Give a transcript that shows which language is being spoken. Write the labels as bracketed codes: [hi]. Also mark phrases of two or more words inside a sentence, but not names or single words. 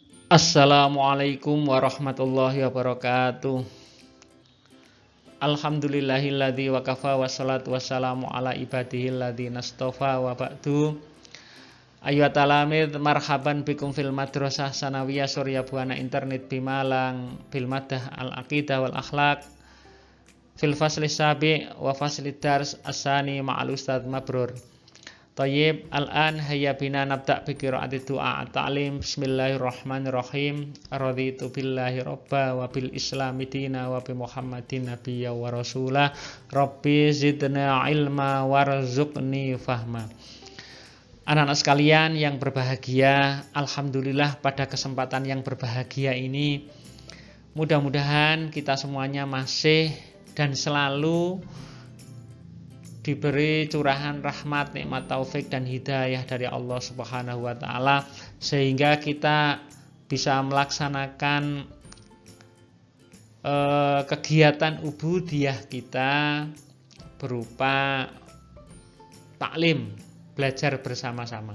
[ar] السلام عليكم ورحمة الله وبركاته. الحمد لله وكفى والصلاة والسلام على عباده الذين اصطفى وبعد. أيها التلاميذ، مرحبا بكم في المدرسة الثانوية Surya Buana Internet بمالانج بالمادة العقيدة والأخلاق في الفصل السابع وفصل الدرس الثاني مع الأستاذ مبرور. طيب، الآن هيا بنا نبدأ بقراءة دعاء التعليم. بسم الله الرحمن الرحيم. رضيت بالله ربا وبالإسلام دينا وبمحمد نبيا ورسولا. رب زدنا علما وارزقني فهما. [id] Anak-anak sekalian yang berbahagia, alhamdulillah pada kesempatan yang berbahagia ini mudah-mudahan kita semuanya masih dan selalu diberi curahan rahmat, nikmat, taufik dan hidayah dari Allah [ar] سبحانه وتعالى [id] sehingga kita bisa melaksanakan kegiatan ubudiyah kita berupa taklim, belajar bersama-sama.